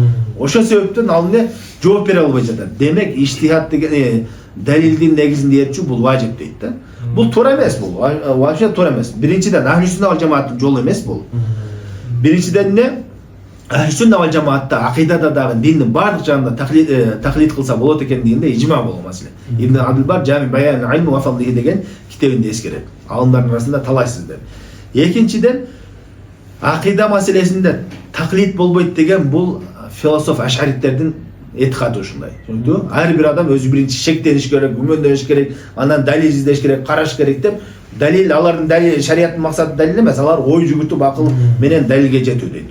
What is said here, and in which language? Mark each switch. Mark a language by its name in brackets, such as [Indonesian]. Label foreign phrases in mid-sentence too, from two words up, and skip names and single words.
[Kyrgyz] Ошол себептен ал эмне жооп бере албай жатат. Демек иштихад деген далилдин негизинде ээрчүү бул важип дейт да. Бул туура эмес, бул вообще туура эмес. Биринчиден [Arabic] أهل السنة والجماعة [Kyrgyz] жолу эмес бул. Биринчиден эмне? [Arabic] أهل السنة والجماعة [Kyrgyz] акыйдада дагы диндин баардык жагында таклид кылса болот экендигинде ижма болгон маселе. Ибн Абдул-Бар Жами Баян аль-Илм ва Фадлихи деген китебинде эскерет. Алымдардын арасында талайсыздар. Экинчиден акыйда маселесинде таклид болбойт деген бул философ ашариттердин этикады ушундай. Түшүндүңбү? Ар бир адам өзү биринчи шектениш керек, күмөндөш керек, андан далил издеш керек, караш керек деп далил, алардын далил, шариаттын максаты далил эмес, алар ой жүгүртүп акыл менен далилге жетүү дейт.